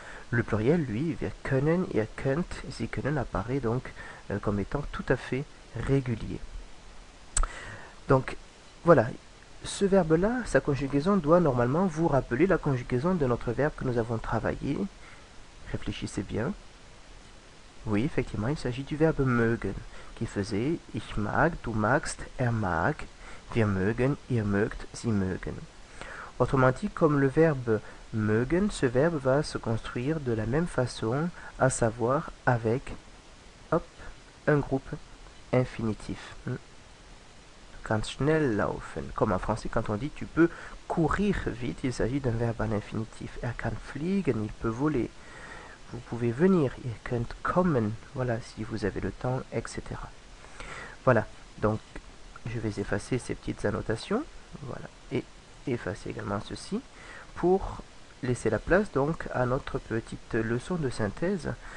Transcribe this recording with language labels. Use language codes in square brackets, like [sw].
[fr] Le pluriel, lui, [de] wir können, ihr könnt, [fr] ici können apparaît donc comme étant tout à fait régulier. Donc, voilà, ce verbe-là, sa conjugaison doit normalement vous rappeler la conjugaison de notre verbe que nous avons travaillé. Réfléchissez bien. Oui, effectivement, il s'agit du verbe mögen, qui faisait [de] ich mag, du magst, er mag, wir mögen, ihr mögt, sie mögen. [fr] Autrement dit, comme le verbe mögen, ce verbe va se construire de la même façon, à savoir avec un groupe infinitif. [de] Du kannst schnell laufen. [fr] Comme en français, quand on dit tu peux courir vite, il s'agit d'un verbe à l'infinitif. [de] Er kann fliegen, [fr] il peut voler. Vous pouvez venir, [de] ihr könnt kommen, [fr] voilà, si vous avez le temps, etc. Voilà, donc je vais effacer ces petites annotations, voilà, et effacer également ceci, pour laisser la place donc à notre petite leçon de synthèse.